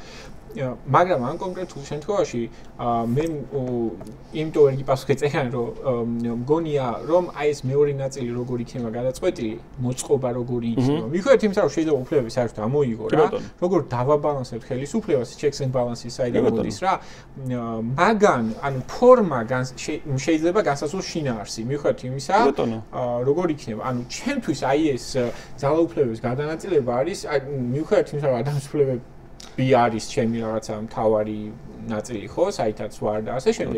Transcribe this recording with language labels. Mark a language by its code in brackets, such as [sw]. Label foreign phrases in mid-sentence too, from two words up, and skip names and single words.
[ka] მაგრამ ამ კონკრეტულ შემთხვევაში მე იმიტომ ვერ გიპასუხე წერან რომ მგონია რომ აი ეს მეორე ნაწილი როგორ იქნება გადაწყვეტილი, მოწყობა როგორი იქნება. მიხვდეთ იმის რომ შეიძლება უფლებები საერთოდ ამოიღო რა, როგორ დავაბალანსებთ ხელისუფლებას, [en] checks and balances [ka] საიდან მოდის რა. მაგან ანუ ფორმა შეიძლება განსაზღვროს შინაარსი. მიხვდეთ იმისა როგორ იქნება. ანუ ჩემთვის აი ეს ძალაუფლებების გადანაწილება არის მიხვდეთ იმისა რომ ადამიანის უფლებები არის ჩემი რაღაცა მთავარი ნაწილი ხო, საითაც ვარ და ასე შემდეგ.